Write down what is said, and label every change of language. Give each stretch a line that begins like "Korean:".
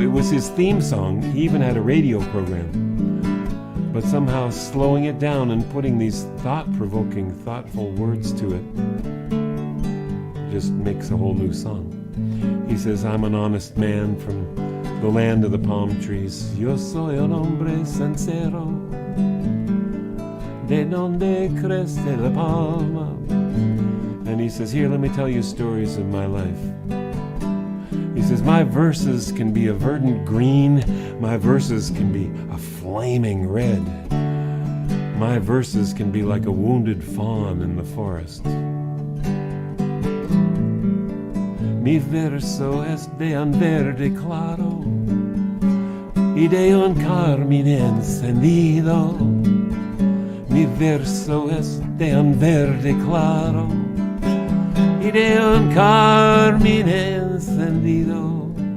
English: It was his theme song. He even had a radio program. But somehow slowing it down and putting these thought-provoking, thoughtful words to it just makes a whole new song. He says, I'm an honest man from the land of the palm trees.
Spanish: Yo soy un hombre sincero, de donde crece la palma.
English: And he says, here, let me tell you stories of my life. He says, my verses can be a verdant green. My verses can be a flaming red. My verses can be like a wounded fawn in the forest.
Spanish: Mi verso es de un verde claro y de un carmín encendido. Mi verso es de un verde claro y de un carmín encendido.